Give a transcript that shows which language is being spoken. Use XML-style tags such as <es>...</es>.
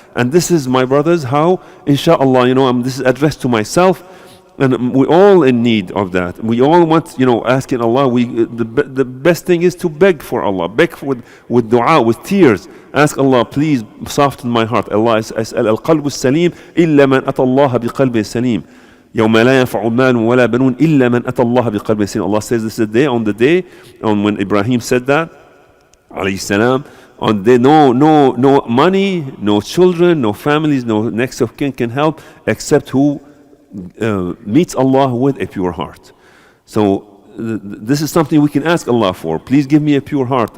<en>And this is, my brothers, how, inshallah, this is addressed to myself, and we're all in need of that. We all want, asking Allah. The best thing is to beg for Allah, beg with dua, with tears. Ask Allah, please soften my heart. Allah is al-qalbu salim illa man ata Allah biqalbin salim.</en> <ar>يوم لا ينفع مال ولا بنون إلا من أتى الله بقلب سليم.</ar> <en>Allah says this is the day when Ibrahim said that, alayhi salam, on the no money, no children, no families, no next of kin can help except who meets Allah with a pure heart. So this is something we can ask Allah for. Please give me a pure heart.</en>